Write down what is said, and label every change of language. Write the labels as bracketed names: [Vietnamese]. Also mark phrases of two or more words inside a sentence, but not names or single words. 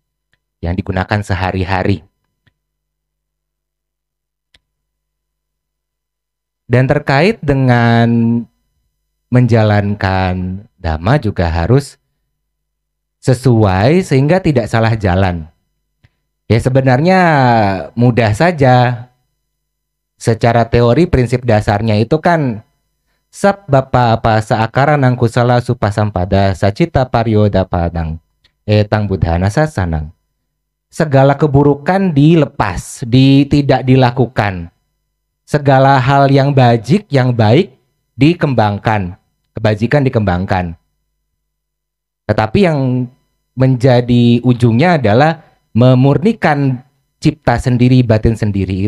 [Indonesian] Yang digunakan sehari-hari. Dan terkait dengan menjalankan dhamma juga harus sesuai sehingga tidak salah jalan. Ya sebenarnya mudah saja. Secara teori prinsip dasarnya itu kan [Pali] sabbapa apa saakaranang kusala supasampada sacita paryoda padang etang buddhana sasanang. [Indonesian] Segala keburukan dilepas, tidak dilakukan. Segala hal yang bajik, yang baik dikembangkan, kebajikan dikembangkan. Tetapi yang menjadi ujungnya adalah memurnikan cipta sendiri, batin sendiri.